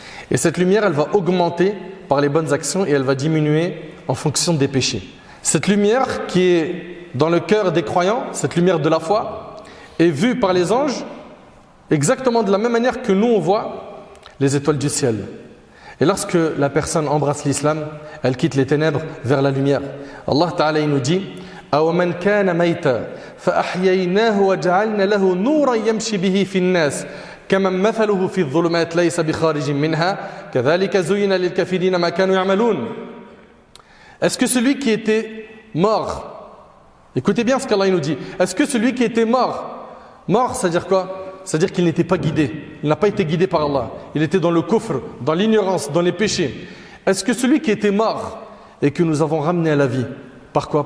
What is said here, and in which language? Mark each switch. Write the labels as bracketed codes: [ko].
[fr] Et cette lumière, elle va augmenter par les bonnes actions et elle va diminuer en fonction des péchés. Cette lumière qui est dans le cœur des croyants, cette lumière de la foi, est vue par les anges exactement de la même manière que nous on voit les étoiles du ciel. Et lorsque la personne embrasse l'islam, elle quitte les ténèbres vers la lumière. [ar] Allah Ta'ala [fr] il nous dit [ar] أَوَمَنْ كَانَ مَيْتًا فَأَحْيَيْنَاهُ وَجَعَلْنَا لَهُ نُورًا يَمْشِي بِهِ فِي النَّاسِ كَمَنْ مَثَلُهُ فِي الظُّلُمَاتِ لَيْسَ بِخَارِجٍ مِنْهَا كَذَلِكَ زُيِّنَ لِلْكَافِرِينَ مَا كَانُوا يَعْمَلُونَ. [fr] Est-ce que celui qui était mort, écoutez bien ce qu'Allah nous dit, est-ce que celui qui était mort, c'est-à-dire quoi? C'est-à-dire qu'il n'était pas guidé, il n'a pas été guidé par Allah, il était dans le kufr, dans l'ignorance, dans les péchés. Est-ce que celui qui était mort et que nous avons ramené à la vie, par quoi?